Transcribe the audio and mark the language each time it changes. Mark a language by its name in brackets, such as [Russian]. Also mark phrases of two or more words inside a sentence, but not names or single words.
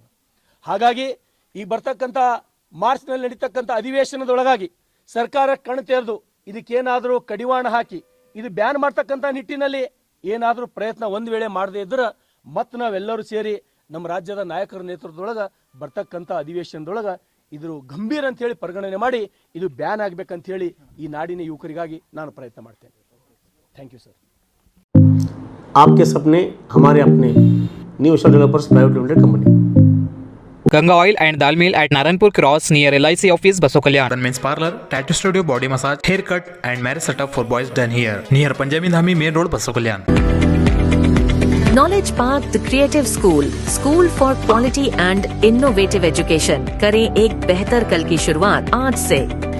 [Kannada] ಹಾಗಾಗಿ ಈಗ ಬರ್ತಕ್ಕಂಥ ಮಾರ್ಚ್ನಲ್ಲಿ ನಡೀತಕ್ಕಂಥ ಅಧಿವೇಶನದೊಳಗಾಗಿ ಸರ್ಕಾರ ಕಣ್ಣು ತೆರೆದು ಇದಕ್ಕೇನಾದರೂ ಕಡಿವಾಣ ಹಾಕಿ ಇದು ಬ್ಯಾನ್ ಮಾಡ್ತಕ್ಕಂಥ ನಿಟ್ಟಿನಲ್ಲಿ ಏನಾದರೂ ಪ್ರಯತ್ನ ಒಂದು ವೇಳೆ ಮಾಡದೇ ಇದ್ರೆ ಮತ್ತೆ ನಾವೆಲ್ಲರೂ ಸೇರಿ ನಮ್ಮ ರಾಜ್ಯದ ನಾಯಕರ ನೇತೃತ್ವದೊಳಗೆ ಬರ್ತಕ್ಕಂಥ ಅಧಿವೇಶನದೊಳಗೆ ಇದ್ರ ಗಂಭೀರ ಅಂತ ಹೇಳಿ ಪರಿಗಣನೆ ಮಾಡಿ ಇದು ಬ್ಯಾನ್ ಆಗಬೇಕಂತ ಹೇಳಿ ಈ ನಾಡಿನ ಯುವಕರಿಗಾಗಿ ನಾನು ಪ್ರಯತ್ನ ಮಾಡ್ತೇನೆ. [English] Thank you sir. [Hindi] आपके सपने हमारे अपने न्यू विशाल डेवलपर्स प्राइवेट लिमिटेड कंपनी. [English] Ganga Oil and Dal Mill at Naranpur Cross near LIC office, Baso Kalyan. Men's parlor, tattoo studio, body massage, haircut and marriage setup for boys done here. Near Panjabi Dhami Main Road, Baso Kalyan. Knowledge Path The Creative School for quality and innovative education. [Hindi] करें एक बेहतर कल की शुरुआत आज से.